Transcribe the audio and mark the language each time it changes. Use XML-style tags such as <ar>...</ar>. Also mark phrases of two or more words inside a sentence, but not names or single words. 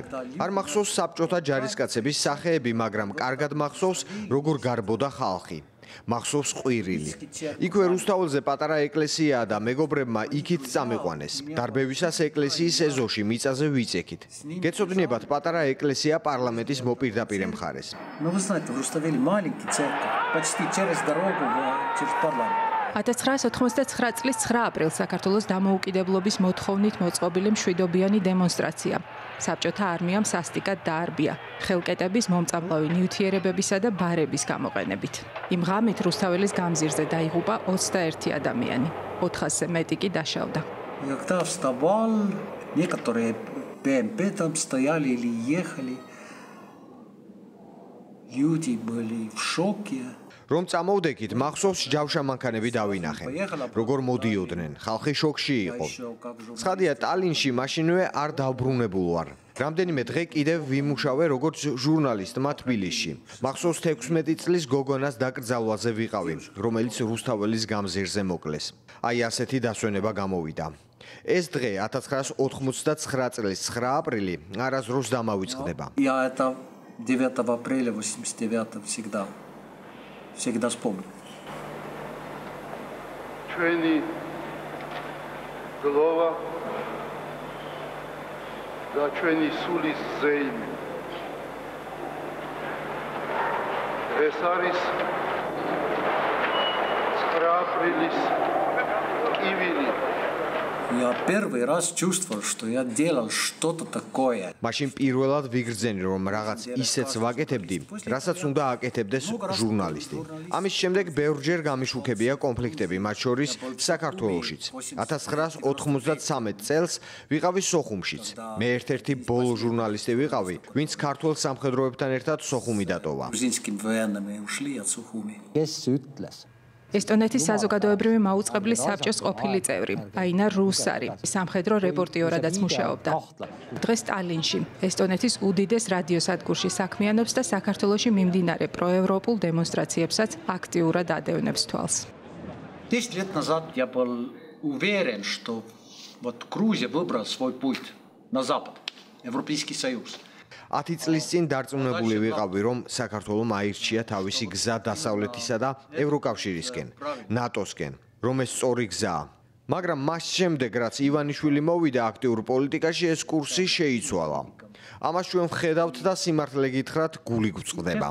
<ka>არ მახსოვს საბჭოთა ჯარისკაცების სახეები, მაგრამ კარგად მახსოვს როგორ გარბოდა ხალხი. მახსოვს ყვირილი. იქვე რუსთაველზე პატარა ეკლესიაა და მეგობრებმა იქით წამიყვანეს. დარბევისას ეკლესიის ეზოში მიწაზე ვიწექით. გეცოდინებათ პატარა ეკლესია პარლამენტის მოპირდაპირე მხარეს.</ka> <ru>Ну вы знаете, в Руставеле маленький церковь, почти через дорогу через парламент.</ru> <ka>1989 წლის 9 აპრილს საქართველოს დამოუკიდებლობის მოთხოვნით მოწყობილი მშვიდობიანი დემონსტრაცია. საბჭოთა არმიამ სასტიკად დაარბია ხელკეტების მომწამლავი ნივთიერებებისა და ბარების გამოყენებით. იმ ღამით რუსთაველის გამზირზე დაიღუპა 21 ადამიანი, 400-ზე მეტი კი დაშავდა.</ka> <ru>Когда вставал, некоторые БМП там стояли или ехали. Люди были в шоке.</ru> <ka>რომ წამოვდექით, მახსოვს ჯავშა მანქანები დავინახე. როგორ მოდიოდნენ, ხალხი შოკში იყო. ცხადია, ტალინში მაშინვე არ დავბრუნებულ ვარ. რამდენიმე დღე კიდევ ვიმუშავე როგორც ჟურნალისტმა თბილისში. მახსოვს 16 წლის გოგონას დაკრძალვაზე ვიყავი, რომელიც რუსთაველის გამზირზე მოკლეს. აი ასეთი დასვენება გამოვიდა. ეს დღე 1989 წლის 9 აპრილი არასდროს დამავიწყდება.</ka> <ru>Я это 9 апреля 89 всегда вспомню.</ru> <ka>ჩვენი გლოვა და ჩვენი სულის ზეიმი. ეს არის 9 აპრილის კივილი.</ka> <ru>Я первый раз чувствовал, что я делал что-то такое.</ru> <ka>Машин პირველად ვიგრძენი, რომ რაღაც ისეც ვაკეთებდი, რასაც უნდა აკეთებდეს ჟურნალისტი. ამის შემდეგ ბევრჯერ გამიშუქებია კონფლიქტები, მათ შორის საქართველოშიც. 1993 წელს ვიყავი სოხუმშიც. მე ერთ-ერთი ბოლო ჟურნალისტი ვიყავი, ვინც ქართულ სამხედროებთან ერთად სოხუმი დატოვა.</ka> <et>Kes ütles?</et> <ka>ესტონეთის საზოგადოებრივი მაუწყებლის საბჭოს ყოფილი წევრი, აინარ რუსარი, სამხედრო რეპორტიორადაც მუშაობდა. დღეს ტალინში, ესტონეთის უდიდეს რადიოსადგურში საქმიანობს და საქართველოში მიმდინარე პროევროპულ დემონსტრაციებსაც აქტიურად ადევნებს თვალს.</ka> <ru>10 лет назад я был уверен, что вот Грузия выбрала свой путь на запад, Европейский Союз.</ru> <ka>10 წლის წინ დარწმუნებული ვიყავი, რომ საქართველოს აირჩია თავისი გზა დასავლეთისა და ევროკავშირისკენ, ნატოსკენ, რომ ეს სწორი გზაა. მაგრამ მას შემდეგ, რაც ივანიშვილი მოვიდა აქტიურ პოლიტიკაში, ეს კურსი შეიცვალა. ამას ჩვენ ვხედავთ და სიმართლე გითხრათ, გული გვწყდება.</ka>